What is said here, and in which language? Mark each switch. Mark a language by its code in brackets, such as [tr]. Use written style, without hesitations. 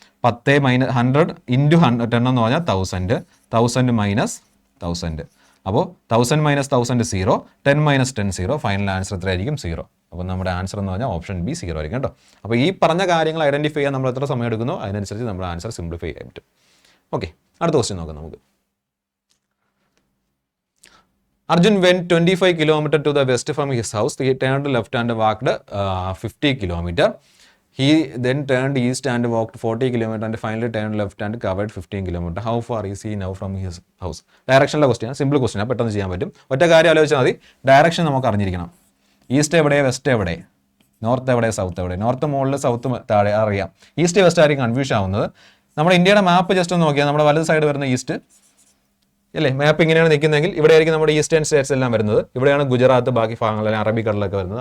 [ml] 10 - 100 × 10 എന്ന് പറഞ്ഞാൽ 1000. 1000 - 1000. അപ്പോൾ 1000 - 1000 0. 10 - 10 0. ഫൈനൽ ആൻസർ എത്രയായിരിക്കും? 0. അപ്പോൾ നമ്മുടെ ആൻസർ എന്ന് പറഞ്ഞാൽ ഓപ്ഷൻ ബി 0 ആയിരിക്കും കേട്ടോ. അപ്പോൾ ഈ പറഞ്ഞ കാര്യങ്ങൾ ഐഡൻറ്റിഫൈ ചെയ്യാൻ നമ്മൾ എത്ര സമയം എടുക്കുന്നോ അതിനനുസരിച്ച് നമ്മുടെ ആൻസർ സിംപ്ലിഫൈ ചെയ്യാൻ പറ്റും. ഓക്കെ, അടുത്ത ക്വസ്റ്റ്യൻ നോക്കാം നമുക്ക്. [en] Arjun went 25 km to the west from his house. He turned left and walked 50 km. He then turned east and walked 40 km and finally turned left and covered 15 km. How far is he now from his house? Direction question, simple question. [ml] പെട്ടെന്ന് ചെയ്യാൻ പറ്റും. ഒറ്റ കാര്യം ആലോചിച്ചാൽ മതി. Direction നമുക്ക് അറിഞ്ഞിരിക്കണം. East എവിടെ, വെസ്റ്റ് എവിടെ, നോർത്ത് എവിടെ, സൗത്ത് എവിടെ. നോർത്ത് മുകളിൽ, സൗത്ത് താഴെ അറിയാം. ഈസ്റ്റ് വെസ്റ്റ് ആയിരിക്കും കൺഫ്യൂഷൻ ആവുന്നത്. നമ്മുടെ ഇന്ത്യയുടെ മാപ്പ് ജസ്റ്റ് ഒന്ന് നോക്കിയാൽ നമ്മുടെ വലത് സൈഡ് വരുന്ന ഈസ്റ്റ് അല്ലേ? മാപ്പ് ഇങ്ങനെയാണ് നിൽക്കുന്നതെങ്കിൽ ഇവിടെ ആയിരിക്കും നമ്മുടെ ഈസ്റ്റേൺ സ്റ്റേറ്റ്സ് എല്ലാം വരുന്നത്. ഇവിടെയാണ് ഗുജറാത്ത്, ബാക്കി ഭാഗങ്ങളെല്ലാം അറബിക്കടലൊക്കെ വരുന്നത്.